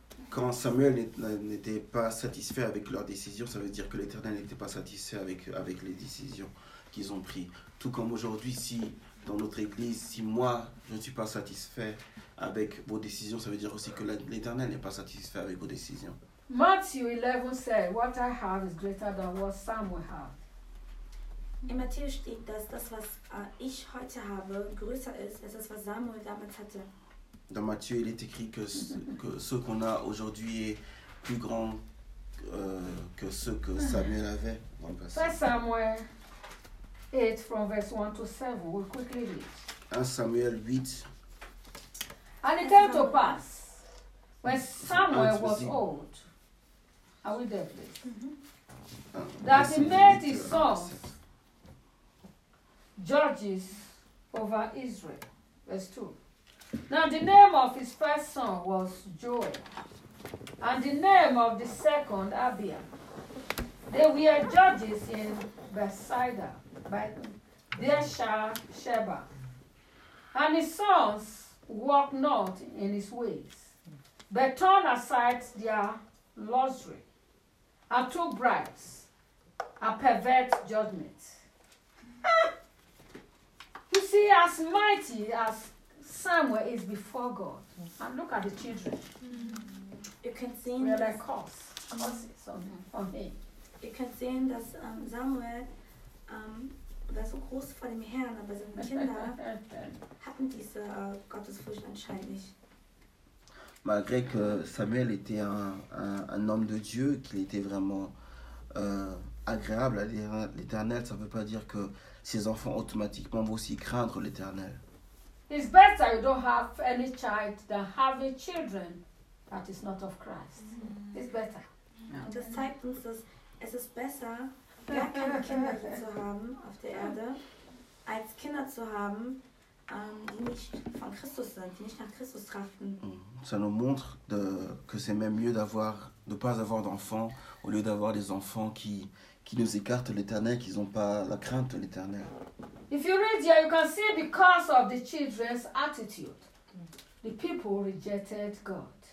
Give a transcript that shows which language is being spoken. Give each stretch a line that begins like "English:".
French: Quand Samuel n'était pas satisfait avec leurs décisions, ça veut dire que l'Éternel n'était pas satisfait avec les décisions qu'ils ont prises. Tout comme aujourd'hui, si dans notre église, si moi, je ne suis pas satisfait avec vos décisions, ça veut dire aussi que l'Éternel n'est pas satisfait avec vos décisions.
English: Matthieu 11 says, what I have is greater than what Samuel had.
German: In Matthäus steht, dass das, was ich heute habe, größer ist als das, was Samuel damals hatte.
French: Dans Matthieu, il est écrit que ce qu'on a aujourd'hui est plus grand que ce que Samuel avait dans le passé.
English: 1 Samuel 8, from verse 1 to 7, we'll quickly read. 1 Samuel 8. And it came to pass, when Samuel was old, are we there, please? That he made his sons judges over Israel. Verse 2. Now the name of his first son was Joel, and the name of the second Abia. They were judges in Bethsaida, by Beershah Sheba. And his sons walked not in his ways, but turned aside their luxury, and took bribes, and pervert judgment. You see, as mighty as Samuel is before God. And look at the children. Mm-hmm. You can see we are like horses on him. You can see that
German: Samuel war so groß vor dem Herrn, aber seine Kinder hatten diese Gottesfurcht anscheinend.
French: Malgré que Samuel était un homme de Dieu, qu'il était vraiment agréable à l'Éternel, ça ne veut pas dire que ses enfants automatiquement vont aussi craindre l'Éternel.
English: It's better you don't have any child than having children that is not of Christ. Mm-hmm. It's better. Mm-hmm.
German: Das zeigt uns, dass es ist besser, gar keine Kinder zu haben auf der Erde, als Kinder zu haben, die nicht von Christus sind, die nicht nach Christus trachten.
French: Ça nous montre que c'est même mieux d'avoir, de pas avoir d'enfants au lieu d'avoir des enfants qui nous écartent l'Éternel, qui n'ont pas la crainte de l'Éternel.
English: If you read here, you can see because of the children's attitude, the people rejected God.